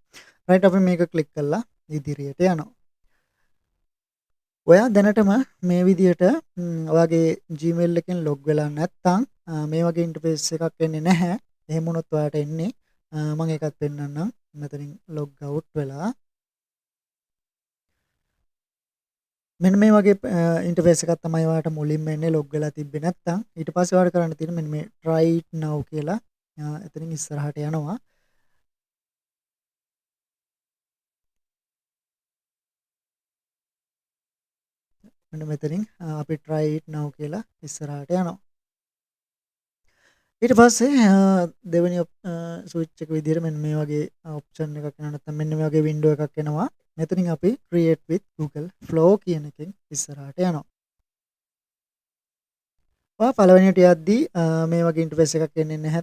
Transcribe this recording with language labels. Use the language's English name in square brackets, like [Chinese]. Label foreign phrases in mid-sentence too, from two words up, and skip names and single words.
[Sinhala] right අපි මේක click කරලා ඉදිරියට යනවා. ඔයා දැනටම මේ විදිහට ඔයාගේ Gmail එකෙන් log වෙලා නැත්නම් මේ වගේ ඉන්ටර්ෆේස් එකක් එන්නේ නැහැ. එහෙම වුණොත් ඔයාලට එන්නේ මම ඒකත් පෙන්නන්නම්. මෙතනින් [English] log out [Sinhala] වෙලා මෙන්න මේ වගේ ඉන්ටර්ෆේස් එකක් තමයි ඔයාලට මුලින්ම එන්නේ log වෙලා තිබ්බේ නැත්නම්. ඊට පස්සේ ඔයාලට කරන්න තියෙන්නේ මෙන්න මේ [English] try it now [Sinhala] කියලා එතනින් ඉස්සරහට යනවා. මෙන්න මෙතනින් අපි [English] try it now [Sinhala] කියලා ඉස්සරහට යනවා. ඊට පස්සේ දෙවෙනි ස්විච් එක විදිහට මෙන්න මේ වගේ ඔප්ෂන් එකක් එනවා නැත්නම් මෙන්න මේ වගේ වින්ඩෝ එකක් එනවා. මෙතනින් අපි [English] create with Google Flow [Sinhala] කියන එකෙන් ඉස්සරහට යනවා. ඔයා පළවෙනියට යද්දී මේ වගේ ඉන්ටර්ෆේස් එකක් එන්නේ නැහැ.